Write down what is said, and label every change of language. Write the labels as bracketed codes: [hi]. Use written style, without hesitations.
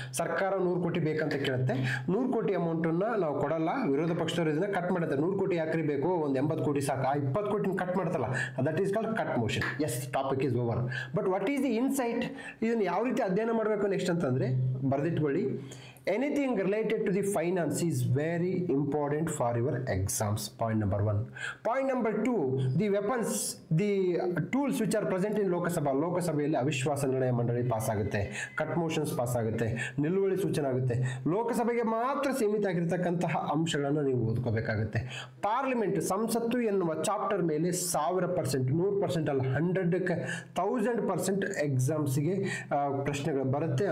[kn] ಸರ್ಕಾರ 100 ಕೋಟಿ ಬೇಕಂತ ಕೇಳುತ್ತೆ. 100 ಕೋಟಿ ಅಮೌಂಟನ್ನು ನಾವು ಕೊಡಲ್ಲ, ವಿರೋಧ ಪಕ್ಷದವರು ಇದನ್ನ ಕಟ್ ಮಾಡುತ್ತೆ. 100 ಕೋಟಿ ಯಾಕ್ರಿ ಬೇಕು, ಒಂದು 80 ಕೋಟಿ ಸಾಕು. ಆ 20 ಕೋಟಿನ cut ಮಾಡ್ತಲ್ಲ, [en] That is called cut motion. Yes, topic is over. But what is the insight? [kn] ಇದನ್ನು ಯಾವ ರೀತಿ ಅಧ್ಯಯನ ಮಾಡಬೇಕು ನೆಕ್ಸ್ಟ್ ಅಂತಂದ್ರೆ ಬರೆದಿಟ್ಕೊಳ್ಳಿ. [en] Anything related to the finance is very important for your exams. Point number 1. Point number 2, the weapons, the tools which are present in [kn] Lok Sabha. ಲೋಕಸಭೆಯಲ್ಲಿ ಅವಿಶ್ವಾಸ ನಿರ್ಣಯ ಮಂಡಳಿ ಪಾಸ್ ಆಗುತ್ತೆ, ಕಟ್ ಮೋಷನ್ಸ್ ಪಾಸ್ ಆಗುತ್ತೆ, ನಿಲುವಳಿ ಸೂಚನೆ ಆಗುತ್ತೆ. ಲೋಕಸಭೆಗೆ ಮಾತ್ರ ಸೀಮಿತ ಆಗಿರತಕ್ಕಂತಹ ಅಂಶಗಳನ್ನು ನೀವು ಓದ್ಕೋಬೇಕಾಗುತ್ತೆ. ಪಾರ್ಲಿಮೆಂಟ್, ಸಂಸತ್ತು ಎನ್ನುವ ಚಾಪ್ಟರ್ ಮೇಲೆ 1000%, 100% ಅಲ್ಲ, 1000% ಎಕ್ಸಾಮ್ಸ್ಗೆ ಪ್ರಶ್ನೆಗಳು ಬರುತ್ತೆ.